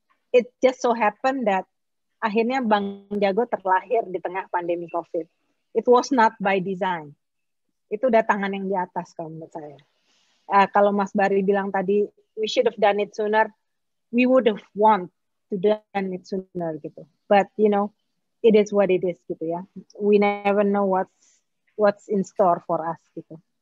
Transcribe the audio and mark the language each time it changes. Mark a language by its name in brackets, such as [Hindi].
[English] It just so happened that [Indonesian] akhirnya Bank Jago terlahir di tengah pandemi COVID. [English] It was not by design. [Indonesian] Itu udah tangan yang di atas kalau menurut saya. Kalau Mas Bari bilang tadi, [English] we should have done it sooner, we would have want to done it sooner gitu. But you know, it is what it is [Indonesian] gitu ya. [English] We never know what's in store for us gitu.